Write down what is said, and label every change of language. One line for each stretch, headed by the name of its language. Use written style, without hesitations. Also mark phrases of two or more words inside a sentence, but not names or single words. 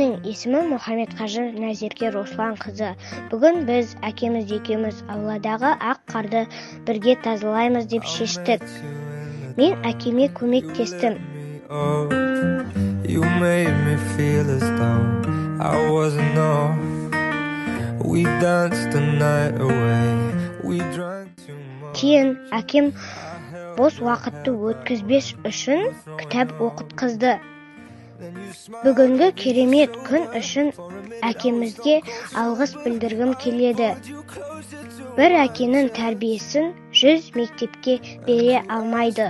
Kazakh: Есімі Мұхаммедқажы Назерке Руслан қызы. Бүгін біз әкеміз екеуміз ауладағы ақ қарды бірге тазалаймыз деп шештік. Мен әкеме көмектестім.
English: You made me feel as though I wasn't off. We danced the night away. We drank too much.
Kazakh: Кейін әкем бос уақытты өткізбес үшін кітап оқытқызды. Бүгінгі керемет күн үшін әкемізге алғыс білдіргім келеді. Бір әкенің тәрбиесін 100 мектепке бере алмайды.